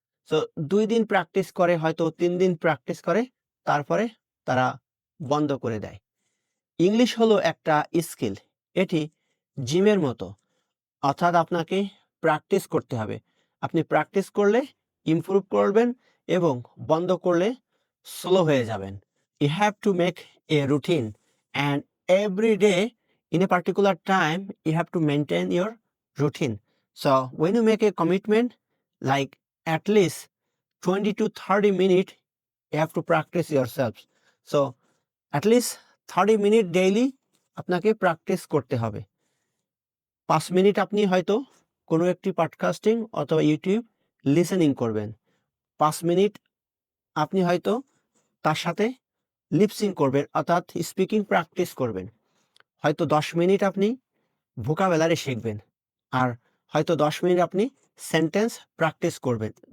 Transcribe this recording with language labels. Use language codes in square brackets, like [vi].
[bn] So 2 দিন practice করে, হয়তো 3 দিন প্র্যাকটিস করে, তারপরে তারা বন্ধ করে দেয়। ইংলিশ হলো একটা স্কিল, এটি জিমের মতো, অর্থাৎ আপনাকে প্র্যাকটিস করতে হবে। আপনি প্র্যাকটিস করলে ইমপ্রুভ করবেন এবং বন্ধ করলে স্লো হয়ে যাবেন। [en] You have to make a routine, and every day in a particular time you have to maintain your routine. So when you make a commitment, like at least 20 to 30 minutes, you have to practice yourself. So at least 30 minutes daily [bn] আপনাকে practice করতে হবে। 5 minute আপনি হয়তো কোনো একটি podcasting অথবা YouTube listening করবেন। 5 minute আপনি হয়তো তার সাথে লিপসিং করবেন, অর্থাৎ স্পিকিং প্র্যাকটিস করবেন। হয়তো 10 মিনিট আপনি ভোকাবুলারি শিখবেন, আর হয়তো 10 মিনিট আপনি সেন্টেন্স প্র্যাকটিস করবেন।